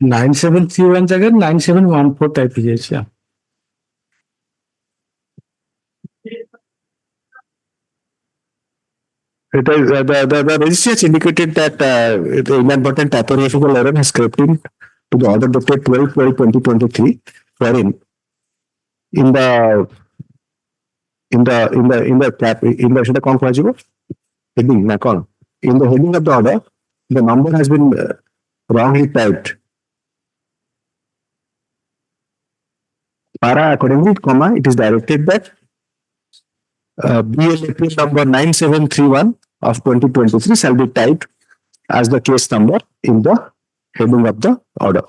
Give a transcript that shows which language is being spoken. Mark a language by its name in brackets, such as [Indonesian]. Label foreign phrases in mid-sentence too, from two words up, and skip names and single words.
[Odia] 9731 ଜାଗାରେ 9714 ଟାଇପ ହେଇଯାଇଛି। [English] It is, the registry has indicated that the inadvertent typographical error has crept in to the order dated 12/12/2023, wherein in the [Odia] ସେଟା କଣ କୁହାଯିବ [English] heading [Odia] ନା କଣ, [English] in the heading of the order the number has been wrongly typed. Para accordingly, comma, it is directed that BLAP number 9731 of 2023 shall be typed as the case number in the heading of the order.